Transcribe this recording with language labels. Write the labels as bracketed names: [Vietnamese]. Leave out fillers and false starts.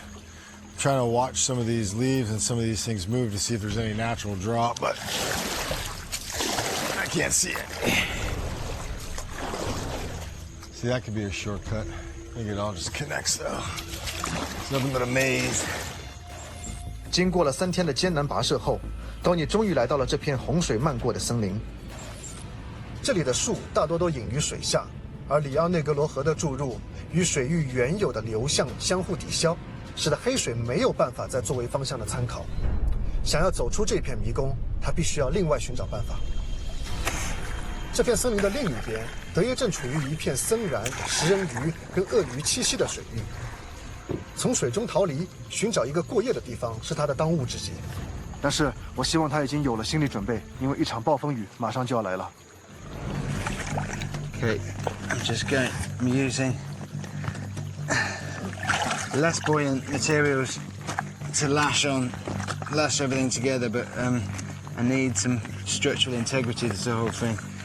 [English] I'm trying to watch some of these leaves and some of these things move to see if there's any natural drop, but I can't see it. See, that could be a shortcut. I think it all just connects though. It's nothing but a maze. [Chinese] 经过了3天的艰难跋涉后，Donny终于来到了这片洪水漫过的森林。这里的树大多都隐于水下，而里奥内格罗河的注入与水域原有的流向相互抵消，使得黑水没有办法再作为方向的参考。想要走出这片迷宫，他必须要另外寻找办法。这片森林的另一边，德耶正处于一片森然、食人鱼跟鳄鱼栖息的水域。从水中逃离，寻找一个过夜的地方是他的当务之急。但是我希望他已经有了心理准备，因为一场暴风雨马上就要来了。 [English] Okay, I'm using less buoyant materials to lash everything together, but I need some structural integrity to the whole thing.